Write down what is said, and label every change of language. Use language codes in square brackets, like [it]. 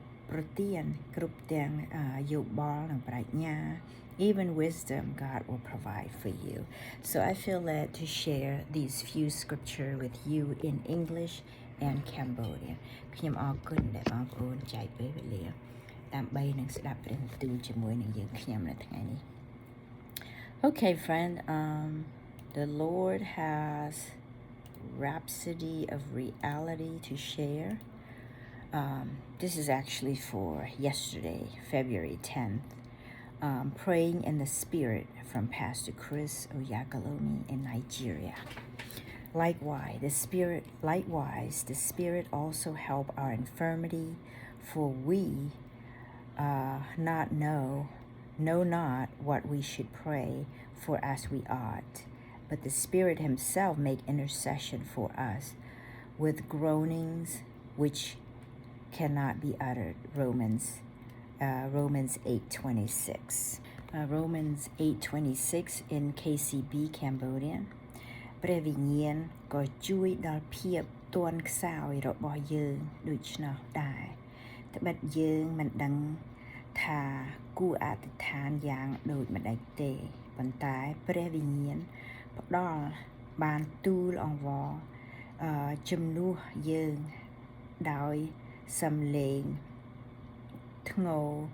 [km] ប្រទានគ្រប់ទាំងយោបល់និងប្រាជ្ញា [en] even wisdom God will provide for you so I feel led to share these few scripture with you in English and Cambodia [km] ខ្ញុំអរគុណដែលបងប្អូនចែកពេលវេលាដើម្បីនឹងស្ដាប់ព្រះបន្ទូលជាមួយនឹងយើងខ្ញុំនៅថ្ងៃនេះ [en] Okay friend the Lord has Rhapsody of Reality to share. This is actually for yesterday, February 10th. Praying in the Spirit from Pastor Chris Oyakalomi in Nigeria. Likewise, the Spirit also help our infirmity, for we know not what we should pray for as we ought. But the Spirit himself make intercession for us with groanings which cannot be uttered. Romans 8:26. Romans 8:26 in KCB Cambodian [km] ព្រះវិញ្ញាណក៏ជួយដល់ភាពទន់ខ្សោយរបស់យើងដូច្នោះដែរត្បិតយើងមិនដឹងថាគួរអធិដ្ឋានយ៉ាងដូចម្ដេចទេប៉ុន្តែព្រះវិញ្ញាណផ្ដល់បានទូលអង្វរជំនួសយើងដោយសំឡេងធ្ងរ